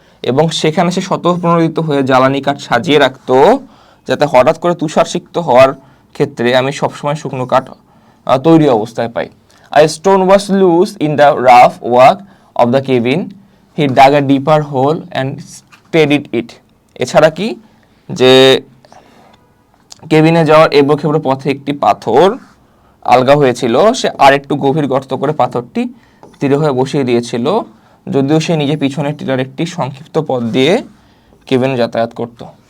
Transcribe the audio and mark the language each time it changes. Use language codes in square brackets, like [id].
[bn] এবং সেখানে সে স্বতঃপ্রণোদিত হয়ে জ্বালানি কাঠ সাজিয়ে রাখতো যাতে হঠাৎ করে তুষারসিক্ত হওয়ার ক্ষেত্রে আমি সবসময় শুকনো কাঠ তৈরি অবস্থায় পাই। [en] A stone was loose in the rough work of the cabin. He dug a deeper hole and steadied it. [bn] এছাড়া কি যে কেবিনে যাওয়ার এবড়োখেবড়ো পথে একটি পাথর আলগা হয়েছিল, সে আরেকটু গভীর গর্ত করে পাথরটি দৃঢ় হয়ে বসিয়ে দিয়েছিল, যদিও সে নিজে পিছনের টিলার একটি সংক্ষিপ্ত পথ দিয়ে কেবিনে যাতায়াত করত।